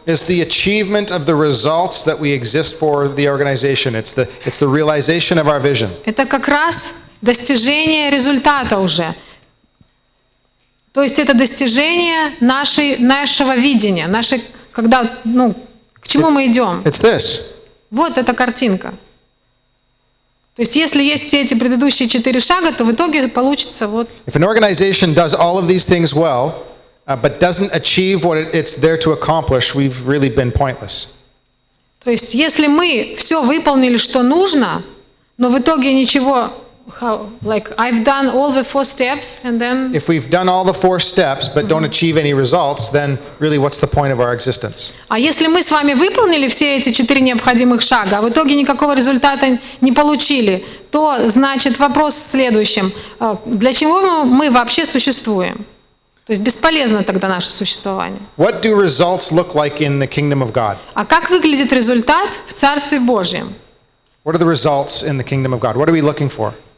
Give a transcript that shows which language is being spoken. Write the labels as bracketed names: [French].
[English] is the achievement of the results that we exist for the organization. It's the realization of our vision. [Russian] Это как раз достижение результата уже. То есть это достижение нашего видения, когда, к чему мы идем. [English] It's this. [Russian] Вот эта картинка. То есть если есть все эти предыдущие 4 шага, то в итоге получится вот. [English] If an organization does all of these things well, but doesn't achieve what it's there to accomplish, we've really been pointless. [Russian] То есть если мы все выполнили, что нужно, но в итоге ничего [English] how, like I've done all the 4 steps and then If we've done all the 4 steps but don't achieve any results, then really what's the point of our existence? [Russian] А если мы с вами выполнили все эти 4 необходимых шага, а в итоге никакого результата не получили, то значит вопрос в следующем. Для чего мы вообще существуем? То есть бесполезно тогда наше существование. [English] What do results look like in the kingdom of God? [Russian] А как выглядит результат в Царстве Божьем? [English] What are the results in the kingdom of God? What are we looking for?